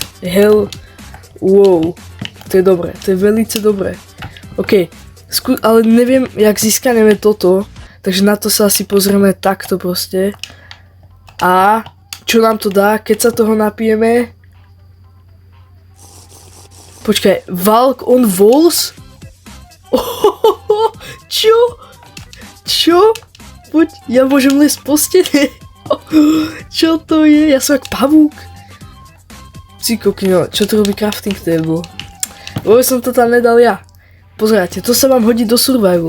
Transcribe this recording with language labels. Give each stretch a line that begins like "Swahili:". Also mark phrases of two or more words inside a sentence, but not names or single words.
Slovak: Hell. Wow. To je dobré. To je veľmi dobré. OK. Ale neviem, jak získaneme toto. Takže na to sa asi pozrieme takto proste. A čo nám to dá, keď sa toho napijeme? Počkaj.
English: Walk on walls?
Slovak: Čo? Poď, ja môžem lesť po stene. Čo to je? Ja som jak pavúk. Si kokino, čo to robí
English: crafting table?
Slovak: Vôbec som to tam nedal ja. Pozerajte, to sa vám hodí do survival.